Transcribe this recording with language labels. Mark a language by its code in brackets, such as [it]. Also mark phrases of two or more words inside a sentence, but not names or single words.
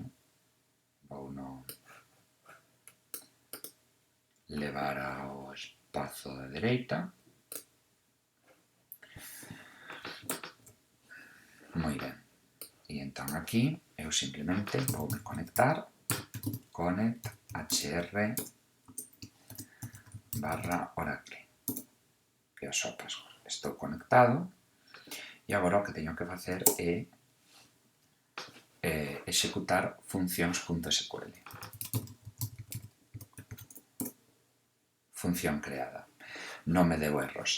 [gl] Vou no levar ao espazo da dereita. Moi ben. E entón aquí eu simplemente vou me conectar [en] connect hr [gl] /oracle, que é o seu password. Estou conectado e agora o que teño que facer é executar funcións.sql. Función creada. Non me deu erros.